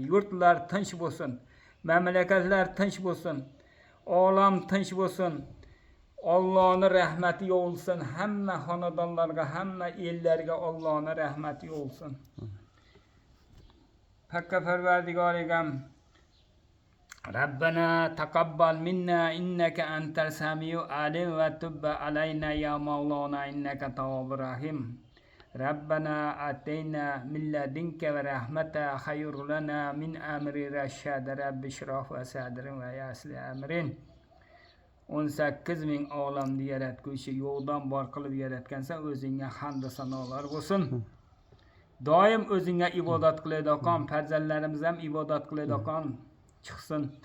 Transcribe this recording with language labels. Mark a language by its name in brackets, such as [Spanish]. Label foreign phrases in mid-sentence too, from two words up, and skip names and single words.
[Uzbek] Yurtlar tinch bo'lsin. Mamlakatlar tinch bo'lsin. Olam tinch bo'lsin. Allohning rahmati yo'lsin. Hamma xonadonlarga, hamma ellarga Allohning rahmati yo'lsin. Hakka Parvardigorigam [Arabic] ربنا تقبل منا إنك أنت السميع العليم وتب علينا يا مولانا إنك أنت التواب الرحيم. ربنا آتنا من لدنك ورحمة خير لنا من أمر رشد. رب اشرح وصدري ويسر أمري. [Uzbek] 18 ming olamni yaratguvchi, yo'qdan bor qilib yaratgansan, o'zingga hamd sanolar bo'lsin. Doim o'zingga ibodat qilayotgan, farzandlarimiz ham ibodat qilayotgan chiqsin.